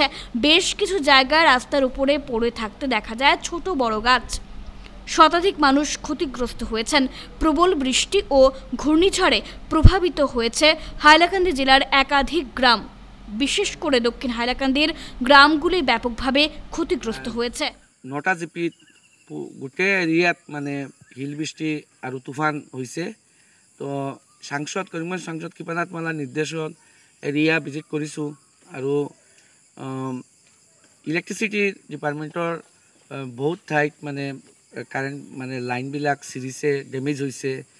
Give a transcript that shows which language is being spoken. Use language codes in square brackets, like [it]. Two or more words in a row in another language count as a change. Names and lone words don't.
[bn] বেশ কিছু জায়গায় রাস্তার উপরে পড়ে থাকতে দেখা যায় ছোট বড় গাছ। শতাধিক মানুষ ক্ষতিগ্রস্ত হয়েছেন। প্রবল বৃষ্টি ও ঘূর্ণিঝড়ে প্রভাবিত হয়েছে হাইলাকান্দি জেলার একাধিক গ্রাম। বিশেষ করে দক্ষিণ হাইলাকান্দির গ্রামগুলি ব্যাপকভাবে ক্ষতিগ্রস্ত হয়েছে। [as] 9টা জিপিত গোটেই এরিয়াত মানে হিল বৃষ্টি আৰু তুফান হৈছে। তো করিমগঞ্জ সাংসদ কৃপানাথ মালাৰ নিৰ্দেশত [en] area visit [as] কৰিছোঁ আৰু [en] electricity department [as] বহুত ঠাইত মানে কাৰেণ্ট মানে লাইনবিলাক চিৰিছে, ডেমেজ হৈছে।